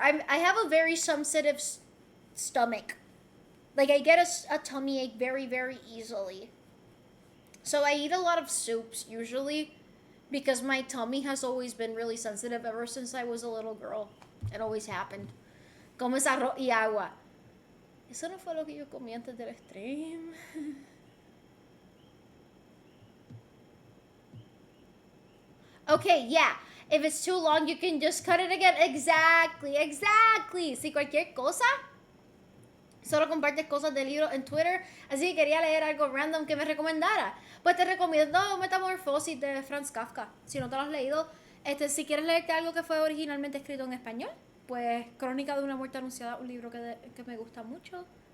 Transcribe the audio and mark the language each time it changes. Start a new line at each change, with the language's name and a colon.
English: I have a very sensitive stomach. Like, I get a tummy ache very, very easily. So I eat a lot of soups, usually. Because my tummy has always been really sensitive ever since I was a little girl. It always happened.
Spanish: Comes arroz y agua. Eso no fue lo que yo comí antes del stream.
English: Okay, yeah. If it's too long, you can just cut it again. Exactly.
Spanish: Si cualquier cosa, solo compartes cosas de libros en Twitter. Así que quería leer algo random que me recomendara. Pues te recomiendo Metamorfosis de Franz Kafka. Si no te lo has leído, si quieres leerte algo que fue originalmente escrito en español, pues Crónica de una muerte anunciada, un libro que me gusta mucho.